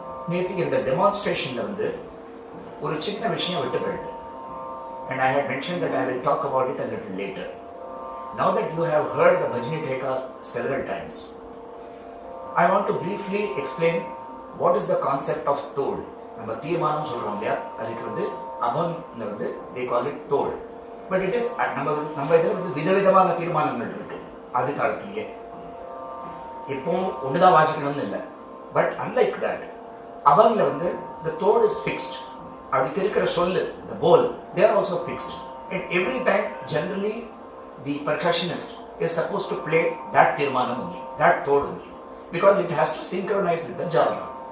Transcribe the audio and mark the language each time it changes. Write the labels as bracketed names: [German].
[Tamil] நேற்றுக்கு இந்த டெமான்ஸ்ட்ரேஷன்ல வந்து ஒரு சின்ன விஷயம் விட்டு போயிடுது. [English] And I had mentioned that I will talk about it a little later. Now that you have heard the Bhajani Theka several times, I want to briefly explain what is the concept of Tod. [Tamil] நம்ம தீர்மானம் சொல்றோம் இல்லையா, அதுக்கு வந்து அபங்ல வந்து [English] they call it Tod. But it is [Tamil] நம்ம இதில் வந்து விதவிதமான தீர்மானங்கள் இருக்கு. அது காலத்திலேயே எப்பவும் ஒன்றுதான் வாசிக்கணும்னு இல்லை. [English] But unlike that அபங்ல வந்து the Tod is fixed. [Tamil] அதுக்கு இருக்கிற சொல்லு, [English] the bowl, they are also fixed. And every time, generally, the percussionist is supposed to play that தீர்மானம் only, that Tod only, because it has to synchronize with the genre.